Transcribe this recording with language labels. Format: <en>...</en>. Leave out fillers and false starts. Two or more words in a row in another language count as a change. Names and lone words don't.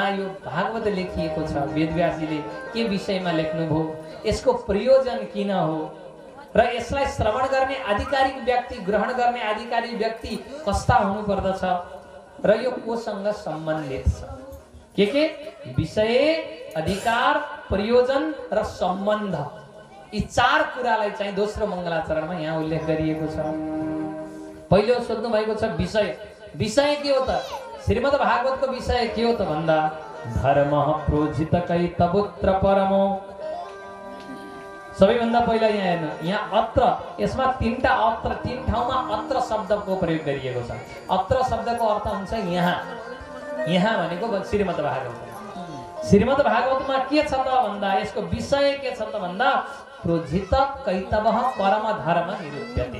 <ne>यो भागवत लेखिएको छ, वेदव्यासजीले के विषयमा लेख्नुभयो, यसको प्रयोजन किन हो र यसलाई श्रवण गर्ने आधिकारिक व्यक्ति, ग्रहण गर्ने आधिकारिक व्यक्ति कस्ता हुनुपर्दछ र यो कोसँग सम्बन्धित छ, के विषय, अधिकार, प्रयोजन र सम्बन्ध, यी 4 कुरालाई चाहिँ दोस्रो मङ्गलाचरणमा यहाँ उल्लेख गरिएको छ। पहिलो सोध्नु भएको छ विषय। विषय के हो त? श्रीमद् भागवतको विषय के हो त भन्दा</ne> <sa>धर्म प्रोजित कै तबोत्र परमो।</sa> <ne>सबैभन्दा पहिला यहाँ हेर्नु, यहाँ अत्र, यसमा 3टा अत्र, 3 ठाउँमा अत्र शब्दको प्रयोग गरिएको छ। अत्र शब्दको अर्थ हुन्छ यहाँ। यहाँ भनेको श्रीमद् भागवत। श्रीमद् भागवतमा के छ त भन्दा, यसको विषय के छ त भन्दा</ne> <sa>प्रोजित कैतवः परम धर्म निरूप्यते।</sa>